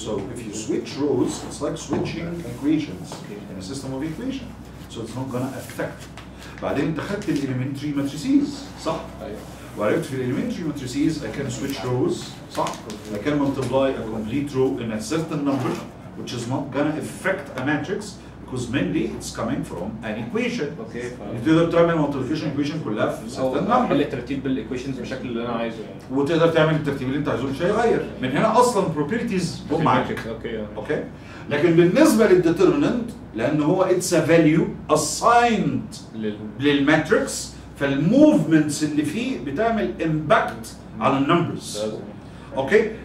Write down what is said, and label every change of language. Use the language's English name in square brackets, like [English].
[English] So if you switch rows, it's like switching equations in a system of equation. So it's not gonna affect. [Arabic] بعدين انت خدت الاليمنتري ماتريسيز صح؟ ايوه. [English] وعرفت في الاليمنتري matrices I can switch rows صح؟ I can multiply a complete row in a certain number which is not gonna affect a matrix because mainly it's coming from an equation. [Arabic] اوكي. تقدر تعمل multiplication equation كلها في certain number. احل الترتيب بالايكويشنز بالشكل اللي انا عايزه يعني. وتقدر تعمل الترتيب اللي انت عايزه مش هيغير. من هنا اصلا properties هم معاك. اوكي. لكن بالنسبه للديترميننت لان هو اتس ا فاليو assigned للماتريكس فالموفمنتس اللي فيه بتعمل امباكت على النمبرز. اوكي.